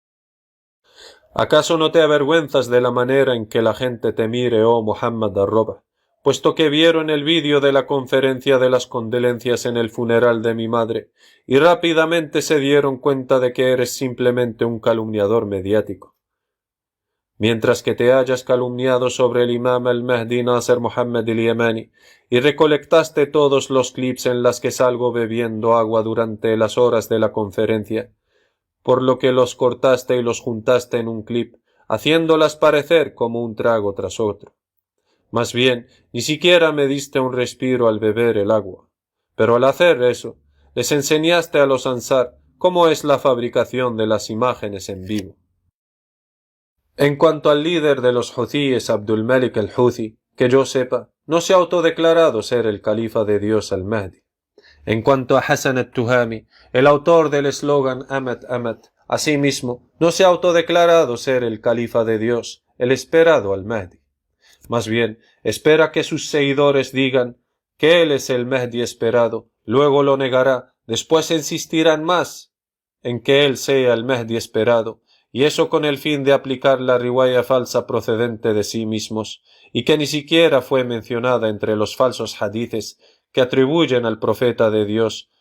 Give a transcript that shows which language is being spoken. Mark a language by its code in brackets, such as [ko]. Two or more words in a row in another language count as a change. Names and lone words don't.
[es] ¿Acaso no te avergüenzas de la manera en que la gente te mire, oh Muhammad Ar-Rob, puesto que vieron el vídeo de la conferencia de las condolencias en el funeral de mi madre y rápidamente se dieron cuenta de que eres simplemente un calumniador mediático? Mientras que te hayas calumniado sobre el imam al-Mahdi Nasr Muhammad al-Yamani y recolectaste todos los clips en las que salgo bebiendo agua durante las horas de la conferencia, por lo que los cortaste y los juntaste en un clip, haciéndolas parecer como un trago tras otro. Más bien, ni siquiera me diste un respiro al beber el agua. Pero al hacer eso, les enseñaste a los ansar cómo es la fabricación de las imágenes en vivo. En cuanto al líder de los huthíes, Abdul Malik al-Houthi, que yo sepa, no se ha autodeclarado ser el califa de Dios al-Mahdi. En cuanto a Hassan al-Tuhami, el autor del eslogan Ahmad Ahmad, asimismo, no se ha autodeclarado ser el califa de Dios, el esperado al-Mahdi. Más bien, espera que sus seguidores digan que él es el Mahdi esperado, luego lo negará, después insistirán más en que él sea el Mahdi esperado, y eso con el fin de aplicar la riwaya falsa procedente de sí mismos, y que ni siquiera fue mencionada entre los falsos hadices que atribuyen al profeta de Dios,